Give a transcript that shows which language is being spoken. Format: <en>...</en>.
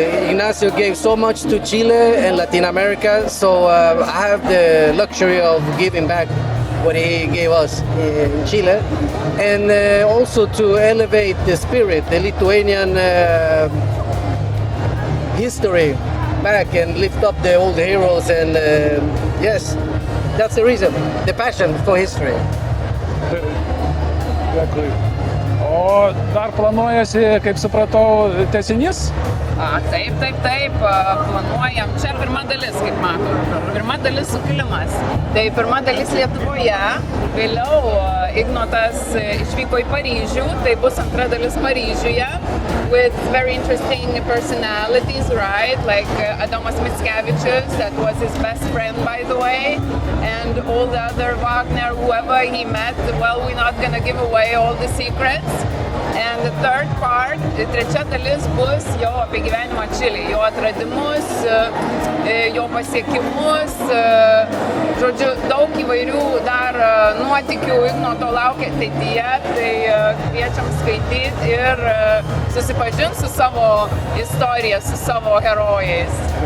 <en>Ignacio gave so much to Chile and Latin America, so I have the luxury of giving back what he gave us in Chile, and also to elevate the spirit, the Lithuanian history back and lift up the old heroes, and yes, that's the reason, the passion for history.</en> <lt>Dėkui. O dar planuojasi, kaip supratau, tęsinys? Taip, planuojam. Čia pirma dalis, kaip matom. Pirma dalis sukilimas. Tai pirma dalis Lietuvoje, vėliau Ignotas išvyko į Paryžių, tai bus antra dalis Paryžiuje,</lt> <en>with very interesting personalities, right? Like Adomas Mickevičius, that was his best friend, by the way, and all the other Wagner, whoever he met. Well, we're not gonna give away all the secrets. And the third part,</en> <lt>trečia dalis bus jo apie gyvenimą Čilėje, jo atradimus, jo pasiekimus, žodžiu, daug įvairių dar nuotykių Ignoto laukia ateityje, tai kviečiam skaityti ir susipažinti su savo istorija, su savo herojais.</lt>